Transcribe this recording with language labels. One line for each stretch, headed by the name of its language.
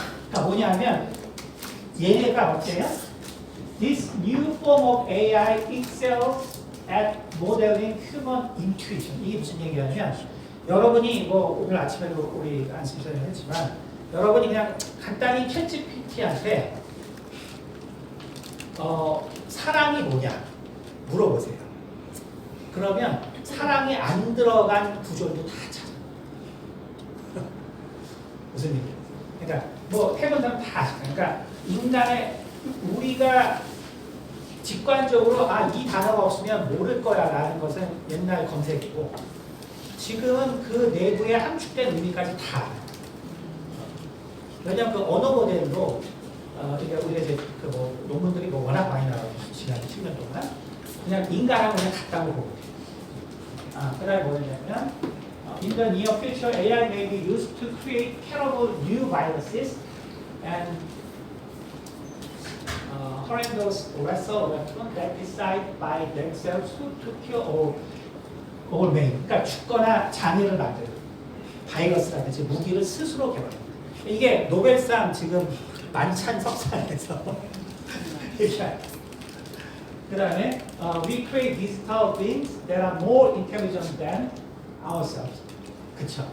Korean: 그러니까 뭐냐면 얘네가 어때요?
English: This new form of AI excels at modeling human intuition.
Korean: 이게 무슨 얘기냐면 여러분이 뭐 오늘 아침에도 우리 안심 선생님 했지만 여러분이 그냥 간단히 챗GPT한테 사랑이 뭐냐 물어보세요. 그러면 사랑이 안 들어간 구조도 다 찾아. 무슨 얘기예요? 그러니까 뭐 해본 사람 다 아시죠. 그러니까 인간의 우리가 직관적으로 이 단어가 없으면 모를 거야라는 것은 옛날 검색이고 지금은 그 내부에 함축된 의미까지 다 알아요. 왜냐하면 그 언어 모델로 그러니까 우리가 이제 그 뭐 논문들이 뭐 워낙 많이 나와서 지난 10년 동안 그냥 인간하고 그냥 같다고 보고 돼요. 그다음에 뭐냐면
English: in the near future AI may be used to create terrible new viruses and horrendous lethal weapons that decide by themselves who to kill or maim.
Korean: 그러니까 죽거나 장애를 만드는 바이러스라든지 무기를 스스로 개발합니다. 이게 노벨상 지금 만찬 석상에서 얘기해요.
English: 그 다음에 we create digital beings that are more intelligent than ourselves.
Korean: 그쵸.